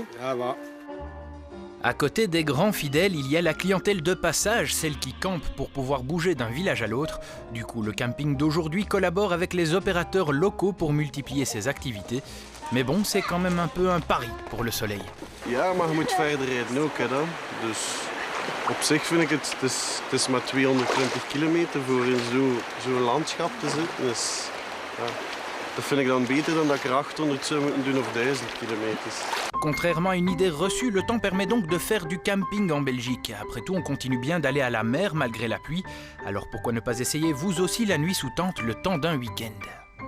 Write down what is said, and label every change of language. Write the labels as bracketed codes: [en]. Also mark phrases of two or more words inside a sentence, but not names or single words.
[fr] Ça va. À côté des grands fidèles, il y a la clientèle de passage, celle qui campe pour pouvoir bouger d'un village à l'autre. Du coup, le camping d'aujourd'hui collabore avec les opérateurs locaux pour multiplier ses activités. Mais bon, c'est quand même un peu un pari pour le soleil. [nl] Ja, maar je moet verder rijden ook, hè, dan. Dus op zich vind ik het is maar 220 kilometer voor in zo'n landschap te zitten. Dus, ja, dat vind ik dan beter dan dat ik er 800 zou moeten doen of 1000 kilometers. [fr] Contrairement à une idée reçue, le temps permet donc de faire du camping en Belgique. Après tout, on continue bien d'aller à la mer malgré la pluie. Alors pourquoi ne pas essayer vous aussi la nuit sous tente le temps d'un week-end?